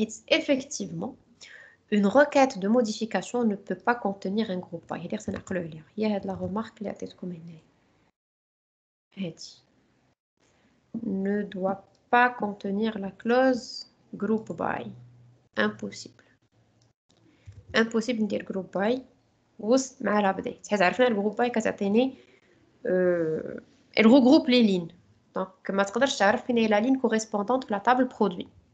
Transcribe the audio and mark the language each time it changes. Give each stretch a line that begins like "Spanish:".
French: Effectivement, une requête de modification ne peut pas contenir un groupe by. C'est-à-dire c'est
Arabic: نعقلوا عليها. هي هاد
French: la remarque
Arabic: اللي عطيتكم هنا. هادي.
French: Ne doit pas contenir la clause group by. Impossible.
Arabic: Impossible ندير group by وسط مع الابديت. حيت عرفنا الجروب باي كتعطيني
French: elle regroupe les lignes.
Arabic: Donc ما تقدرش تعرف فين هي
French: la ligne correspondante
Arabic: في
French: la table produit.